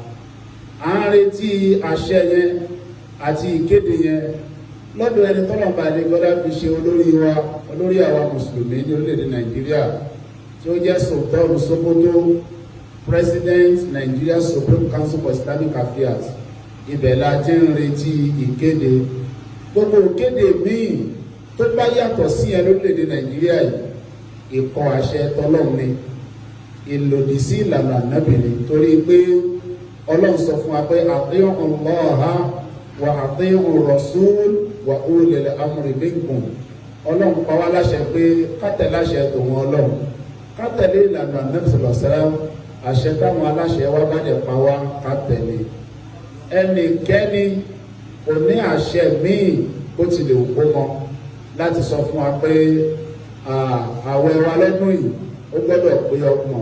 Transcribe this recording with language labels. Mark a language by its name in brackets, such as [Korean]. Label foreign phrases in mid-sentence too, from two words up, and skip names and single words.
[Yoruba] À ń retí àṣẹ yẹn àti ìkéde yẹn lọ́dọ̀ ẹni tọ́lọ́run balẹ̀kẹ́ ọlá fi ṣe olórí àwa mùsùlùmí ní orílẹ̀-èdè Nàìjíríà, tí ó jẹ́ Sultan Sokoto, [English] President Nigeria Supreme Council for Islamic Affairs. [Yoruba] Ibẹ̀ la ti ń retí ìkéde. Gbogbo ìkéde míì tó bá yàtọ̀ sí ẹ lórílẹ̀-èdè Nàìjíríà yìí, ìkọ̀ àṣẹ tọ́lọ́run ni, ìlòdì sí ìlànà Ànábì ni. Torí pé Ọlọ́run sọ fún wa pé [Arabic] أطيعوا الله وأطيعوا الرسول وأولي الأمر منكم. [Yoruba] Ọlọ́run pa wá láṣẹ pé ká tẹ̀lé láṣẹ tòun Ọlọ́run, ká tẹ̀lé ìlànà Ànábì [Arabic] صلى الله عليه وسلم. [Yoruba] Àṣẹ táwọn aláṣẹ wa bá dẹ̀ pa wá ká tẹ̀lé. Ẹnikẹ́ni kò ní àṣẹ míì bó tilẹ̀ wù kó mọ láti sọ fún wa pé àwẹ̀ wa lọ́dún yìí ó gbọ́dọ̀ pé 30.